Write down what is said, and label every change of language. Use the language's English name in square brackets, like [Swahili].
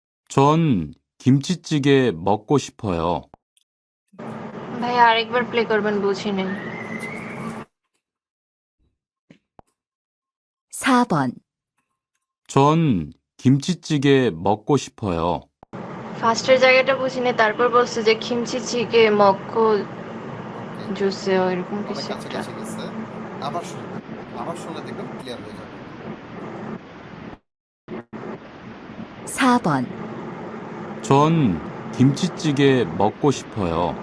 [Korean] 전 김치찌개 먹고 싶어요. [Bangla] ভাই আরেকবার প্লে করবেন, বুঝি নেই। আচ্ছা, [Korean] 4번. 전 김치찌개 먹고 싶어요. [Bangla] ফার্স্টের জায়গাটা বুঝি নেই, তারপর বলছে যে খিমচি চিকে মক্কো [English] okay, [Bangla] জুসেও এরকম অনেক কিছু একটা। কাছাকাছি গেছে। আবার শুনবেন, আবার শুনলে দেখবেন ক্লিয়ার হয়ে যাবে। [Korean] 4번. 전 김치찌개 먹고 싶어요.